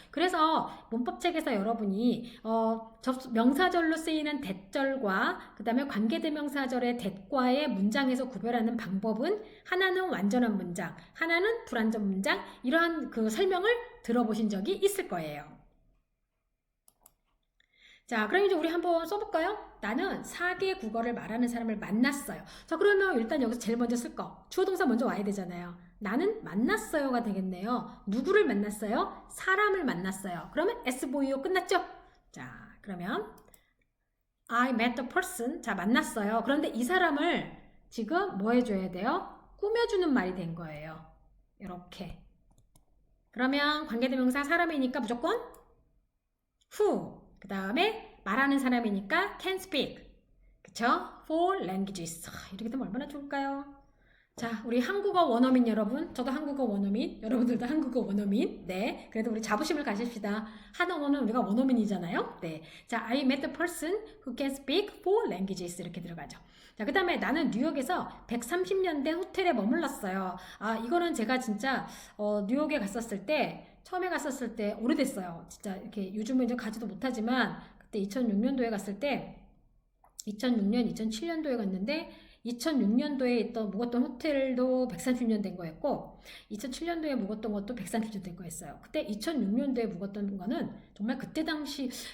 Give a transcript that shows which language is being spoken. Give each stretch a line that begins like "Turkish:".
Korean: 그래서 문법책에서 여러분이 명사절로 쓰이는 that절과 그 다음에 관계대명사절의 that과의 문장에서 구별하는 방법은 하나는 완전한 문장, 하나는 불완전 문장 이러한 그 설명을 들어보신 적이 있을 거예요. 자, 그럼 이제 우리 한번 써볼까요? 나는 4개 국어를 말하는 사람을 만났어요. 자, 그러면 일단 여기서 제일 먼저 쓸 거. 주어 동사 먼저 와야 되잖아요. 나는 만났어요가 되겠네요. 누구를 만났어요? 사람을 만났어요. 그러면 SVO 끝났죠?
English: 자, 그러면 I met the person.
Korean: 자, 만났어요. 그런데 이 사람을 지금 뭐 해줘야 돼요? 꾸며주는 말이 된 거예요. 이렇게. 그러면 관계대명사 사람이니까 무조건 who. 그 다음에 말하는 사람이니까
English: can speak.
Korean: 그쵸?
English: Four languages.
Korean: 이렇게 되면 얼마나 좋을까요? 자, 우리 한국어 원어민 여러분, 저도 한국어 원어민, 여러분들도 한국어 원어민. 네, 그래도 우리 자부심을 가집시다. 한 언어는 우리가 원어민이잖아요. 네, 자,
English: I met a person who can speak four languages
Korean: 이렇게 들어가죠. 자, 그 다음에 나는 뉴욕에서 130년 된 호텔에 머물렀어요. 아, 이거는 제가 진짜 뉴욕에 갔었을 때 처음에 갔었을 때 오래됐어요. 진짜 이렇게 요즘은 이제 가지도 못하지만 그때 2006년도에 갔을 때 2006년, 2007년도에 갔는데 2006년도에 묵었던 호텔도 130년 된 거였고 2007년도에 묵었던 것도 130년 된 거였어요. 그때 2006년도에 묵었던 거는 정말 그때 당시